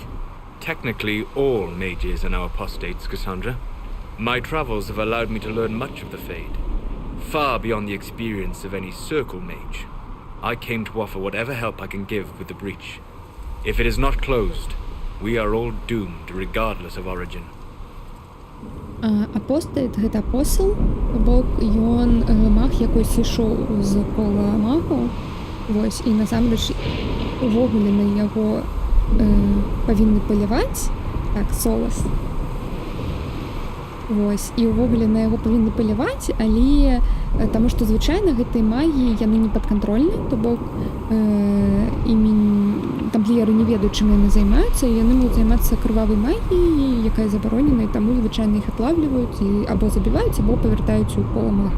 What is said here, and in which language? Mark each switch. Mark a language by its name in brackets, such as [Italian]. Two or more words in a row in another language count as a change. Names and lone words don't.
[English] Technically, all mages are now apostates, Cassandra. My travels have allowed me to learn much of the Fade, far beyond the experience of any circle mage. I came to offer whatever help I can give with the breach. If it is not closed, we are all doomed, regardless of origin. [Belarusian] Апостат — гэта апостол, бок ён маг, якой сышоў з кола магаў. Вось, і насамрэч увогуле на яго павінны паляваць, так, Солас. Вось, і ўвогуле на яго павінны паляваць, але таму што звычайна гэтай магіі яны не падкантрольны, то бок тампліеры не ведаюць, чым яны займаюцца, і яны могуць займацца крывавай магіяй, якая забаронена, і таму звычайна іх атлавліваюць і або забіваюць, або павяртаюць у кола магаў.